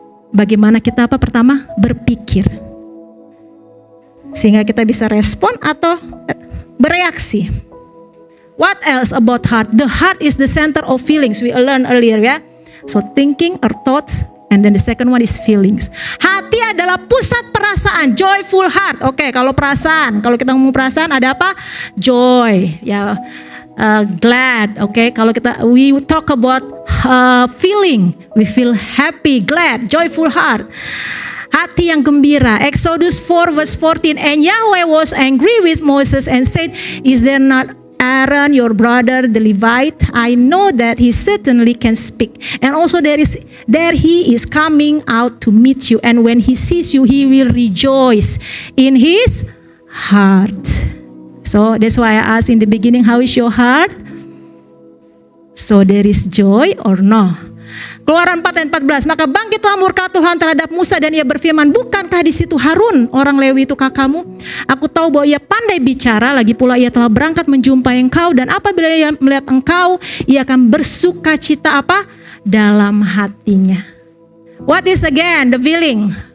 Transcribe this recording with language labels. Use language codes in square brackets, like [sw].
[id] Bagaimana kita pertama berpikir, sehingga kita bisa respon atau bereaksi. [en] What else about heart? The heart is the center of feelings. We learned earlier ya. So thinking or thoughts, and then the second one is feelings. [id] Hati adalah pusat perasaan, [en] joyful heart. [id] Kalau perasaan, kalau kita ngomong perasaan ada apa? [en] Joy, glad. Kalau we talk about feeling, we feel happy, glad, joyful heart. [id] Hati yang gembira. [en] Exodus 4 verse 14. And Yahweh was angry with Moses and said, is there not Aaron your brother the Levite? I know that he certainly can speak. And also there he is coming out to meet you. And when he sees you, he will rejoice in his heart. So that's why I asked in the beginning, how is your heart? So there is joy or no? [id] Keluaran 4 ayat 14, maka bangkitlah murka Tuhan terhadap Musa dan ia berfirman, bukankah di situ Harun orang Lewi itu kakakmu? Aku tahu bahwa ia pandai bicara, lagi pula ia telah berangkat menjumpai engkau, dan apabila ia melihat engkau, ia akan bersuka cita apa? Dalam hatinya. [en] What is again the feeling?